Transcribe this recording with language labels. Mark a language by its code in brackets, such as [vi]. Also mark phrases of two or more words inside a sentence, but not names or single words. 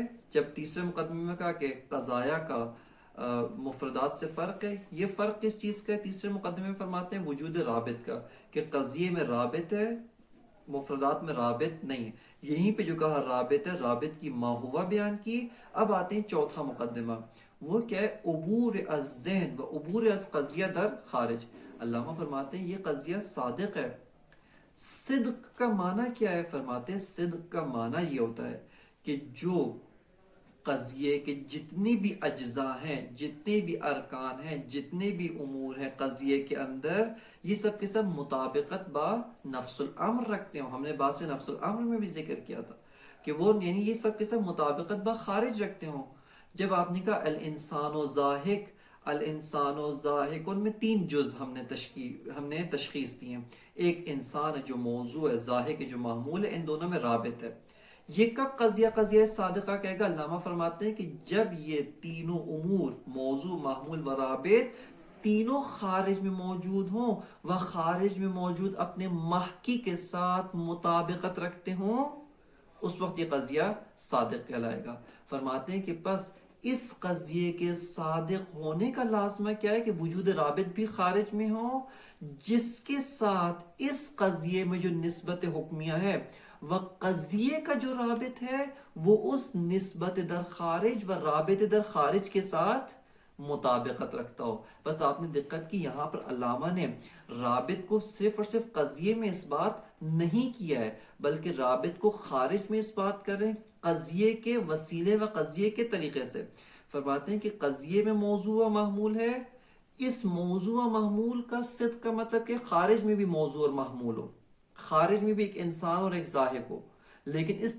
[ur] جب تیسرے مقدمے میں کہا کہ قضایا کا مفردات سے فرق ہے، یہ فرق کس چیز کا ہے؟ تیسرے مقدمے میں فرماتے ہیں وجود رابط کا، کہ قضیے میں رابط ہے، مفردات میں رابط نہیں ہے۔ یہیں پہ جو کہا رابط ہے، رابط کی ماہوا بیان کی۔ اب آتے ہیں چوتھا مقدمہ، وہ کیا ہے؟ [fa] عبور از ذہن و عبور از قضیہ در خارج۔ [ur] علامہ فرماتے ہیں یہ قضیہ صادق ہے۔ صدق کا معنی کیا ہے؟ فرماتے ہیں صدق کا معنی یہ ہوتا ہے کہ جو قضیے کے جتنی بھی اجزاء ہیں، جتنے بھی ارکان ہیں، جتنے بھی امور ہیں قضیے کے اندر، یہ سب کے سب مطابقت با نفس الامر رکھتے ہوں۔ ہم نے بات سے نفس الامر میں بھی ذکر کیا تھا کہ وہ یعنی یہ سب کے سب مطابقت با خارج رکھتے ہوں۔ جب آپ نے کہا [ar] الانسان و ضاحک، الانسان و ضاحک، [ur] ان میں تین جز ہم نے تشخیص دی ہیں۔ ایک انسان ہے جو موضوع ہے، ضاحک ہے جو معمول ہے، ان دونوں میں رابط ہے۔ یہ کب قضیہ صادقہ کہے گا؟ علامہ فرماتے ہیں کہ جب یہ تینوں امور، موضوع، معمول و رابط، تینوں خارج میں موجود ہوں و خارج میں موجود اپنے محکی کے ساتھ مطابقت رکھتے ہوں، اس وقت یہ قضیہ صادق کہلائے گا۔ فرماتے ہیں کہ پس اس قضیے کے صادق ہونے کا لازمہ کیا ہے؟ کہ وجود رابط بھی خارج میں ہو، جس کے ساتھ اس قضیے میں جو نسبت حکمیہ ہے وہ قضیے کا جو رابط ہے وہ اس نسبت در خارج و رابط در خارج کے ساتھ مطابقت رکھتا ہو۔ بس آپ نے دقت کی، یہاں پر علامہ نے رابط کو صرف اور صرف قضیے میں اس بات نہیں کیا ہے، بلکہ رابط کو خارج میں اس بات کر رہے ہیں قضیے کے وسیلے و قضیے کے طریقے سے۔ فرماتے ہیں کہ قضیے میں موضوع و محمول ہے، اس موضوع و محمول کا صدق کا مطلب کہ خارج میں بھی موضوع اور محمول ہو، خارج میں بھی ایک انسان اور ایک ضاحک ہو، لیکن اس